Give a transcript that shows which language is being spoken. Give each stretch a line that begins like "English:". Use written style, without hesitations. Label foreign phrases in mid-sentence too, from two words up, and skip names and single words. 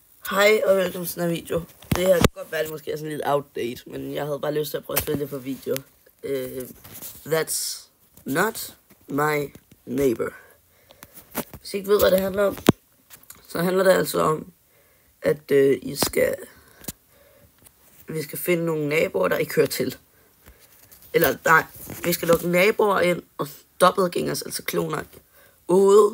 Danish: Hej og velkommen til den her video. Det her kan godt være, det måske er sådan lidt outdate, men jeg havde bare lyst til at prøve at spille det på video.
English: That's not my neighbor.
Danish: Hvis I ikke ved, hvad det handler om, så handler det altså om, at vi skal finde nogle naboer, der ikke hører til. Eller nej, vi skal lukke naboer ind og dobbeltgængers, altså kloner, ude.